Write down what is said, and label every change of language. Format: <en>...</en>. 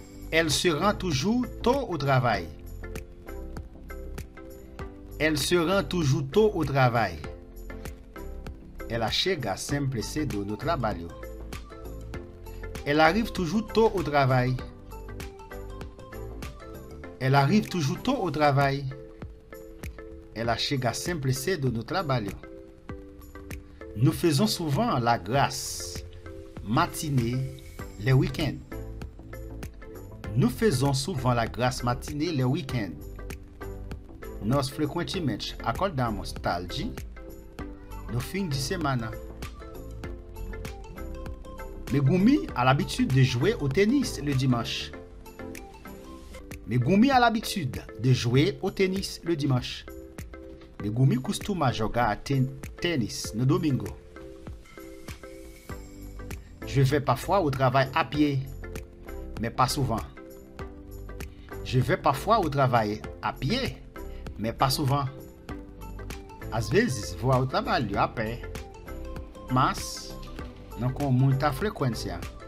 <fr>Elle se rend toujours tôt au travail. Elle se rend toujours tôt au travail.</fr> <pt>Ela chega sempre cedo no trabalho.</pt> <fr>Elle arrive toujours tôt au travail. Elle arrive toujours tôt au travail.</fr> <pt>Ela chega sempre cedo no trabalho.</pt> <fr>Nous faisons souvent la grasse matinée les week-ends. Nous faisons souvent la grasse matinée les week-ends.</fr> <pt>Nós frequentemente acordamos tarde no fim de semana.</pt> <fr>Megumi a l'habitude de jouer au tennis le dimanche. Megumi a l'habitude de jouer au tennis le dimanche.</fr> <pt>Megumi costuma jogar tênis no domingo.</pt> <fr>Je vais parfois au travail à pied, mais pas souvent. Je vais parfois au travail à pied, mais pas souvent.</fr> <pt>Às vezes vou ao trabalho a pé, mas não com muita frequência.</pt>